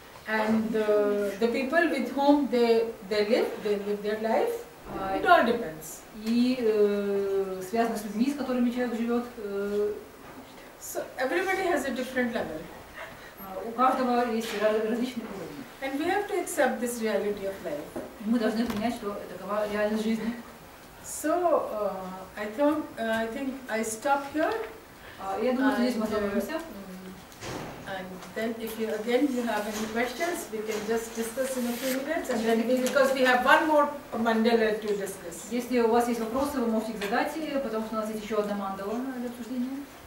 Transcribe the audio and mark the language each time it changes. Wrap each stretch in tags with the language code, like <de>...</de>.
<en>and the people with whom they live their life. It all depends.</en> <ru>И связаны с людьми, с которыми человек живет.</ru> <en>So everybody has a different level,</en> <ru>У каждого есть различные уровни.</ru> <en>and we have to accept this reality of life.</en> <ru>Мы должны принять, что такова реальность жизни.</ru> <en>So I think I stop here,</en> <ru>Я думаю, что здесь мы остановимся.</ru> <en>and then if you have any questions, we can just discuss in a few minutes, and then because we have one more mandala to discuss.</en> <ru>Если у вас есть вопросы, вы можете их задать, потому что у нас есть еще одна мандала для обсуждения.</ru>